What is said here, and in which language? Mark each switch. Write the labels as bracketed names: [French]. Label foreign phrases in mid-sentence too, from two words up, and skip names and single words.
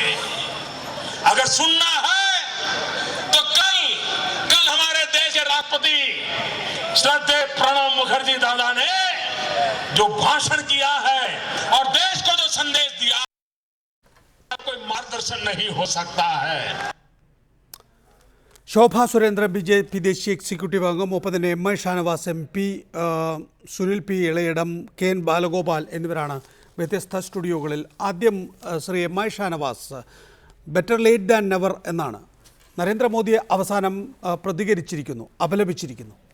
[Hindi] अगर सुनना है तो कल हमारे देश के राष्ट्रपति श्रद्धेय प्रणब मुखर्जी दादा ने जो भाषण किया है और देश को जो संदेश दिया, कोई मार्गदर्शन नहीं हो सकता है. [Malayalam] ശോഭാ സുരേന്ദ്രൻ BJP ദേശീയ എക്സിക്യൂട്ടീവ് അംഗം, ഒപ്പം തന്നെ MI ഷാനവാസ് MP, സുനിൽ P ഇളയിടം, KN ബാലഗോപാൽ എന്നിവരാണ് വ്യത്യസ്ത സ്റ്റുഡിയോകളിൽ. ആദ്യം ശ്രീ MI ഷാനവാസ്, [English] better late than never [Malayalam] എന്നാണ് നരേന്ദ്രമോദിയെ അവസാനം പ്രതികരിച്ചിരിക്കുന്നു, അപലപിച്ചിരിക്കുന്നു.